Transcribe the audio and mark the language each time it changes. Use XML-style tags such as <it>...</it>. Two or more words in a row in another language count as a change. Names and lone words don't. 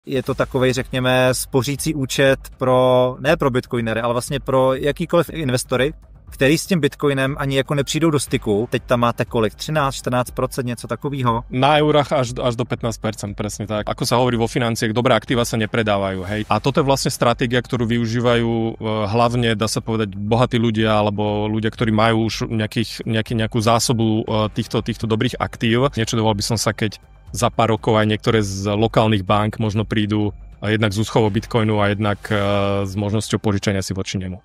<cs>Je to takovej, řekněme, spořící účet ne pro bitcoinery, ale vlastně pro jakýkoliv investory, který s tím bitcoinem ani jako nepřijdou do styku. Teď tam máte kolik? 13-14%, něco takového?</cs> <sk>Na eurách až do 15%, presne tak. Ako sa hovorí vo financiách, dobré aktíva sa nepredávajú, hej. A toto je vlastne stratégia, ktorú využívajú hlavne, dá sa povedať, bohatí ľudia alebo ľudia, ktorí majú už nejakú zásobu týchto dobrých aktív. Nečudoval by som sa, keď za pár rokov aj niektoré z lokálnych bank možno prídu jednak z úschovou bitcoinu a jednak s možnosťou požičania si voči nemu.</sk>